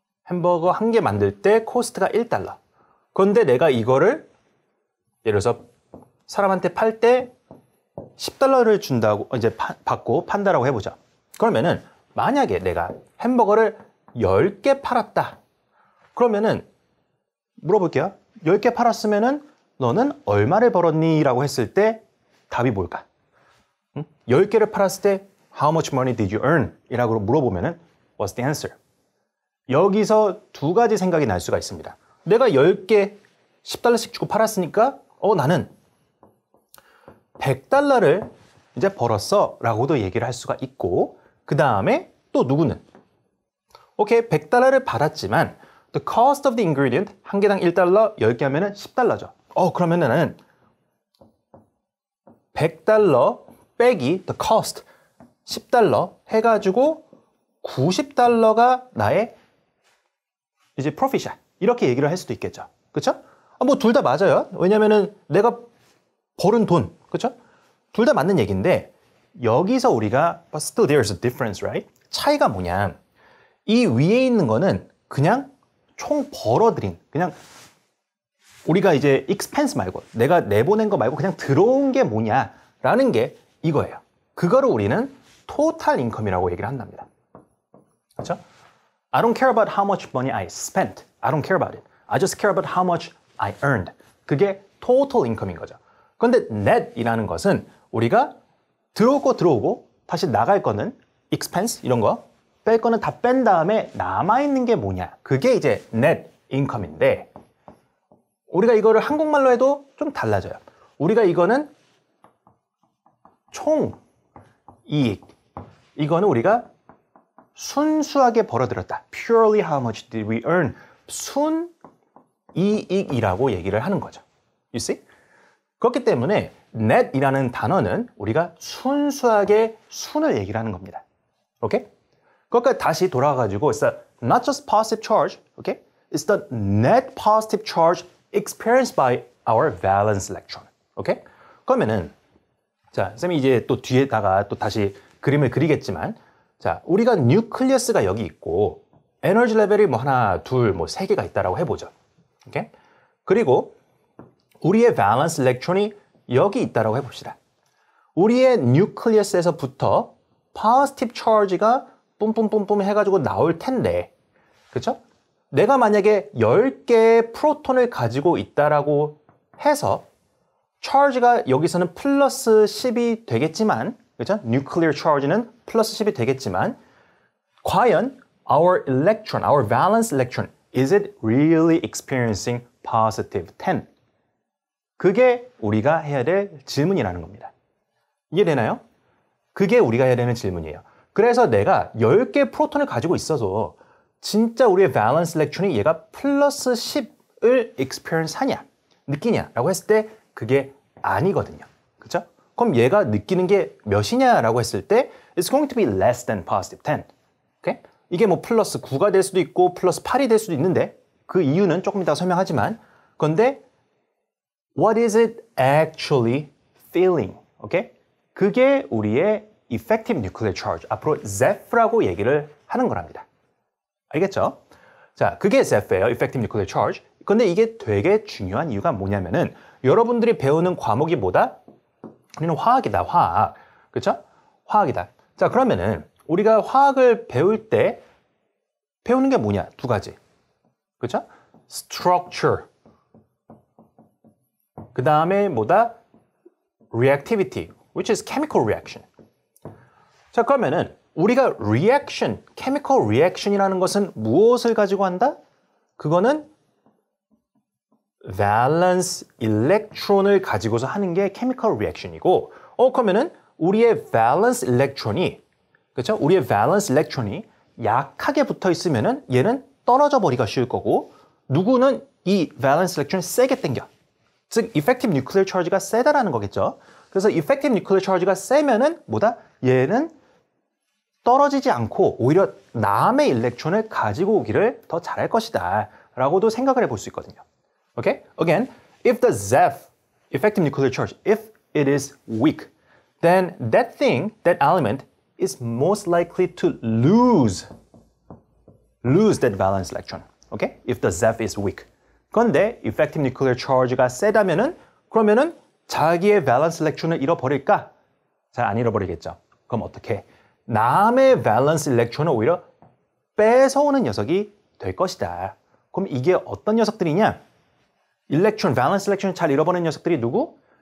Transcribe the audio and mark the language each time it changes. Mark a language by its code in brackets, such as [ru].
[ko] 햄버거 한 개 만들 때 코스트가 $1. 그런데 내가 이거를 예를 들어서 사람한테 팔 때 $10를 준다고 이제 받고 판다라고 해보자. 그러면은 만약에 내가 햄버거를 10개 팔았다. 그러면은 물어볼게요. 10개 팔았으면은 너는 얼마를 벌었니? 라고 했을 때 답이 뭘까? 10개를 팔았을 때 [en] How much money did you earn? [ko] 이라고 물어보면은 [en] What's the answer? [ko] 여기서 두 가지 생각이 날 수가 있습니다. 내가 10개 $10씩 주고 팔았으니까 나는 $100를 이제 벌었어 라고도 얘기를 할 수가 있고 그 다음에 또 누구는 오케이 100달러를 받았지만 [en] the cost of the ingredient [ko] 한 개당 $1 10개 하면은 $10죠. 그러면은 나는 100달러 빼기 the cost 10달러 해가지고 $90가 나의 이제 profit이야. 이렇게 얘기를 할 수도 있겠죠. 그렇죠? 뭐 둘 다 맞아요. 왜냐면은 내가 벌은 돈, 그렇죠? 둘 다 맞는 얘기인데 여기서 우리가 [en] but still there's a difference, right? [ko] 차이가 뭐냐? 이 위에 있는 거는 그냥 총 벌어들인 그냥 우리가 이제 expense 말고 내가 내보낸 거 말고 그냥 들어온 게 뭐냐라는 게 이거예요. 그거를 우리는 total income이라고 얘기를 한답니다. 그렇죠? [en] I don't care about how much money I spent. I don't care about it. I just care about how much I earned. [ko] 그게 total income인 거죠. 그런데 net이라는 것은 우리가 들어올 거 들어오고 다시 나갈 거는 expense 이런 거 뺄 거는 다 뺀 다음에 남아있는 게 뭐냐. 그게 이제 net income인데 우리가 이거를 한국말로 해도 좀 달라져요. 우리가 이거는 총 이익. 이거는 우리가 순수하게 벌어들였다. [en] Purely how much did we earn? [ko] 순 이익이라고 얘기를 하는 거죠. [en] You see? [ko] 그렇기 때문에 net이라는 단어는 우리가 순수하게 순을 얘기를 하는 겁니다. 오케이? 그러니까 다시 돌아가가지고 [en] it's not just positive charge, okay? It's the net positive charge experienced by our valence electron. [ko] 오케이? 그러면은 자, 쌤이 이제 또 뒤에다가 또 다시 그림을 그리겠지만 자, 우리가 뉴클리어스가 여기 있고 에너지 레벨이 뭐 하나, 둘, 뭐 세 개가 있다라고 해보죠. 오케이? 그리고 우리의 valence electron이 여기 있다라고 해봅시다. 우리의 뉴클리어스에서부터 positive charge가 뿜뿜뿜뿜 해가지고 나올 텐데, 그렇죠? 내가 만약에 10개의 프로톤을 가지고 있다라고 해서 charge가 여기서는 플러스 10이 되겠지만, 그렇죠? [en] nuclear charge는 [ko] 플러스 10이 되겠지만, 과연 [en] our electron, our valence electron, is it really experiencing positive 10? [ko] 그게 우리가 해야 될 질문이라는 겁니다. 이해되나요? 그게 우리가 해야 되는 질문이에요. 그래서 내가 10개의 프로톤을 가지고 있어서 진짜 우리의 valence electron이 얘가 플러스 10을 experience 하냐, 느끼냐라고 했을 때 그게 아니거든요. 그렇죠? 그럼 얘가 느끼는 게 몇이냐라고 했을 때 [en] it's going to be less than positive 10. Okay? [ko] 이게 뭐 플러스 9가 될 수도 있고 플러스 8이 될 수도 있는데 그 이유는 조금 이따가 설명하지만 그런데 [en] what is it actually feeling? Okay? [ko] 그게 우리의 effective nuclear charge. 앞으로 ZEPH라고 얘기를 하는 거랍니다. 알겠죠? 자, 그게 ZEPH예요. effective nuclear charge. 근데 이게 되게 중요한 이유가 뭐냐면은 여러분들이 배우는 과목이 뭐다? 우리는 화학이다, 화학. 그쵸? 화학이다. 자, 그러면은 우리가 화학을 배울 때 배우는 게 뭐냐? 두 가지. 그쵸? structure. 그 다음에 뭐다? [en] reactivity, which is chemical reaction. [ko] 자, 그러면은 우리가 reaction, chemical reaction이라는 것은 무엇을 가지고 한다? 그거는 valence electron을 가지고서 하는 게 chemical reaction이고, 그러면은 우리의 valence electron이, 그렇죠? 우리의 valence electron이 약하게 붙어 있으면은 얘는 떨어져 버리기가 쉬울 거고, 누구는 이 valence electron을 세게 당겨. 즉, effective nuclear charge가 세다라는 거겠죠. 그래서 effective nuclear charge가 세면은 뭐다? 얘는 떨어지지 않고 오히려 남의 일렉트론을 가지고 오기를 더 잘할 것이다 라고도 생각을 해볼 수 있거든요. [en] Okay? Again, if the ZEF, effective nuclear charge, if it is weak, then that thing, that element is most likely to lose that valence electron. Okay? If the ZEF is weak. [ko] 그런데 effective nuclear charge가 세다면은 그러면은 자기의 valence electron을 잃어버릴까? 잘 안 잃어버리겠죠. 그럼 어떻게? 남의 valence electron을 오히려 뺏어오는 녀석이 될 것이다. 그럼 이게 어떤 녀석들이냐? electron, valence electron을 잘 잃어버리는 녀석들이 누구?